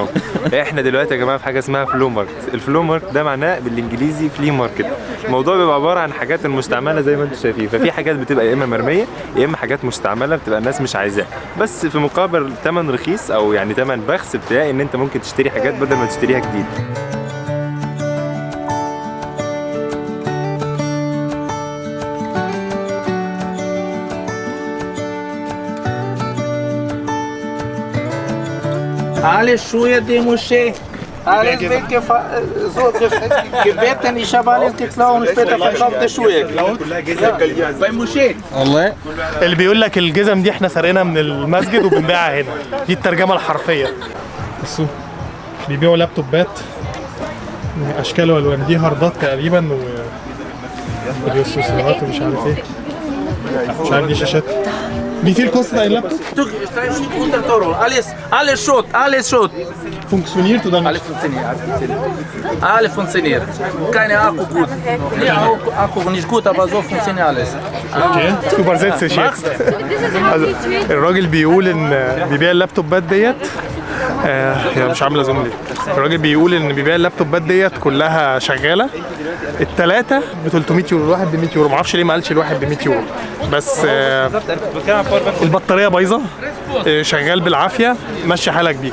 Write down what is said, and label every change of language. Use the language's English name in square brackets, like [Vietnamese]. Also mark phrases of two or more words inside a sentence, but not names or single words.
[Arabic] احنا دلوقتي يا جماعه في حاجه اسمها فلو ماركت. الفلو ماركت ده معناه بالانجليزي فلي ماركت. الموضوع بيبقى عباره عن حاجات المستعمله زي ما انتم شايفين، ففي حاجات بتبقى يا اما مرميه يا اما حاجات مستعمله بتبقى الناس مش عايزاها، بس في مقابل ثمن رخيص او يعني ثمن بخس، بتلاقي ان انت ممكن تشتري حاجات بدل ما تشتريها جديد. [German] Alles Schuhe, die Moschee, alles gebeten, ich habe alles geklaut und später verkauft die Schuhe. Bei Moschee. [Arabic] والله اللي بيقول لك الجزم دي احنا سرقناها من المسجد وبنبيعها هنا، دي الترجمه الحرفيه. بصوا بيبيعوا لابتوبات اشكال والوان، دي هاردات تقريبا وبروسيسورات ومش عارف ايه، مش عارف دي شاشات. [German] Wie viel kostet ein Laptop? 100 Euro, alles Schrott. Funktioniert oder nicht? Alles funktioniert. Keine Akku gut. Nee, Akku nicht gut, aber so funktioniert alles. Okay. Übersetze ich jetzt. [Arabic] Also الراجل بيقول ان بيبيع اللابتوبات ديت هي مش عامله زوم ليه. الراجل بيقول ان بيبيع اللابتوبات ديت كلها شغاله، الثلاثه ب 300 يورو، الواحد ب 100 يورو، معرفش ليه ما قالش الواحد ب 100 يورو، بس البطاريه بايظه، شغال بالعافيه، ماشي حالك بيه.